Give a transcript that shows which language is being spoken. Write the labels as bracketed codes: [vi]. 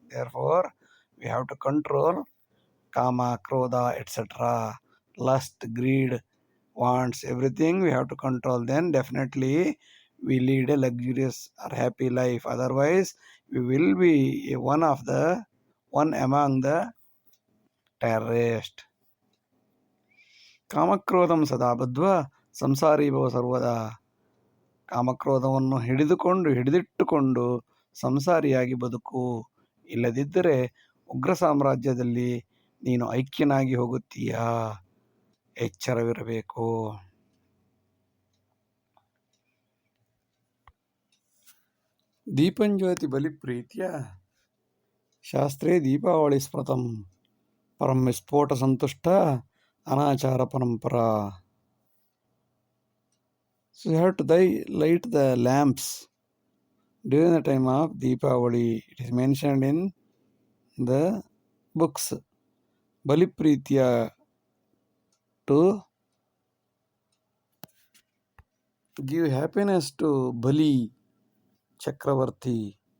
[en] Therefore, we have to control kama, krodha, etc. Lust, greed, wants, everything we have to control. Then definitely we lead a luxurious or happy life. Otherwise, we will be one among the terrorists. [sa] ಕಾಮಕ್ರೋಧಂ ಸದಾ ಬದ್ಧ್ವಾ ಸಂಸಾರಿ ಭವ ಸರ್ವದಾ. [kn] ಕಾಮಕ್ರೋಧವನ್ನು ಹಿಡಿದಿಟ್ಟುಕೊಂಡು ಸಂಸಾರಿಯಾಗಿ ಬದುಕು. ಇಲ್ಲದಿದ್ದರೆ ಉಗ್ರ ಸಾಮ್ರಾಜ್ಯದಲ್ಲಿ ನೀನು ಐಕ್ಯನಾಗಿ ಹೋಗುತ್ತೀಯಾ. ಎಚ್ಚರವಿರಬೇಕು. [sa] ದೀಪಂಜ್ಯೋತಿ ಬಲಿಪ್ರೀತ್ಯ ಶಾಸ್ತ್ರೇ ದೀಪಾವಳಿ ಸ್ಮೃತಂ ಪರಂ ವಿಸ್ಫೋಟ ಸಂತುಷ್ಟ ಅನಾಚಾರ ಪರಂಪರಾ. [en] So you have to light the lamps during the time of Deepavali. It is mentioned in the books. Balipreetya, to give happiness to Bali Chakravarti.